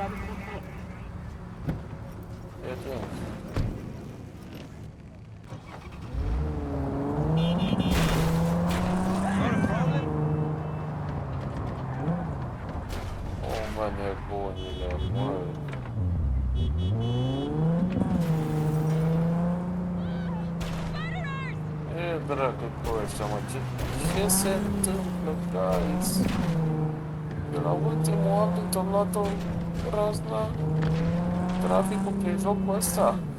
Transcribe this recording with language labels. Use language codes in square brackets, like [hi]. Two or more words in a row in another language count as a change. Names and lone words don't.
[ro] E tu? Oh ma ne buoni le muore. Dracu ăștia, mă, ce se întâmplă, guys? De la ultimul update am luat-o razna traficul prin jocul ăsta.